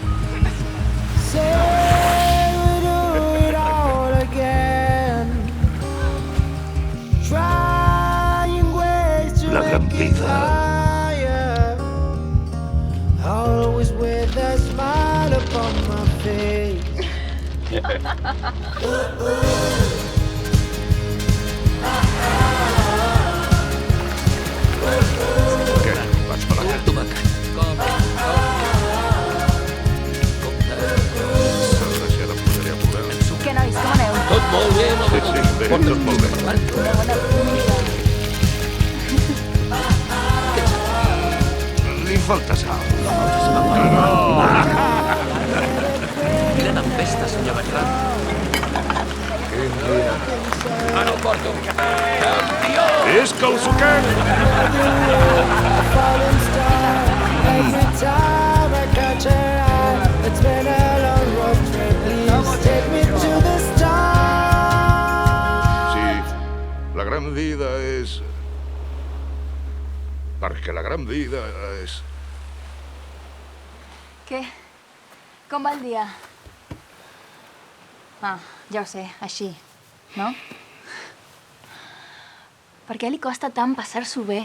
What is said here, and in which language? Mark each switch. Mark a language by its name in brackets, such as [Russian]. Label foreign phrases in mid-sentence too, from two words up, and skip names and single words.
[English] Say we do it all again. Trying ways to [Catalan] La gran [English] make it [Catalan] vida. [English] higher. Always with a smile upon my face. [Catalan] Què? Vaig per la carta. Ara em posaré a poder. Què, nois, com aneu? Sí, sí, bé, tot molt bé. Bona punta. Li falta sal. Quina tempesta, senyor Bertran. És que el suquem! [English] Falling star. Every time I catch her eye, it's been a long road trip. Please take me to the stars. [Catalan] Sí, la gran vida és... Perquè la gran vida és... Què? Com va el dia? Ah, ja ho sé, així, no? Per què li costa tant passar-s'ho bé?